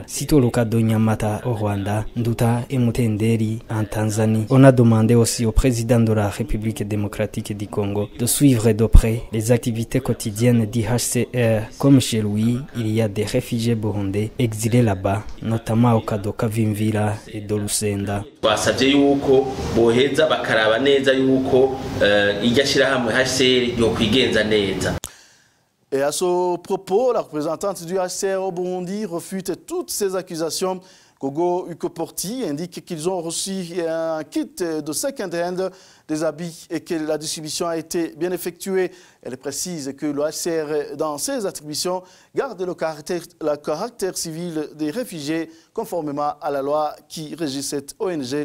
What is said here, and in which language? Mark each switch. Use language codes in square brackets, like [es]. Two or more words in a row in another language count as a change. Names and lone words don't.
[fr] Citons le cas de Nyamata au Rwanda, Nduta et Mutenderi en Tanzanie. On a demandé aussi au président de la République démocratique du Congo de suivre de près les activités quotidiennes du HCR. Comme chez lui, il y a des réfugiés burundais exilés là-bas, notamment au cas de Kavimvira et de Lusenda. [rn] Basavye yuko boheza bakaraba neza yuko irya shirahamwe HCR yokwigenza neza. [fr] Et à ce propos, la représentante du HCR au Burundi refute toutes ces accusations. Kogo Ukoporti indique qu'ils ont reçu un kit de second-hand des habits et que la distribution a été bien effectuée. Elle précise que le HCR, dans ses attributions, garde le caractère civil des réfugiés conformément à la loi qui régit cette ONG.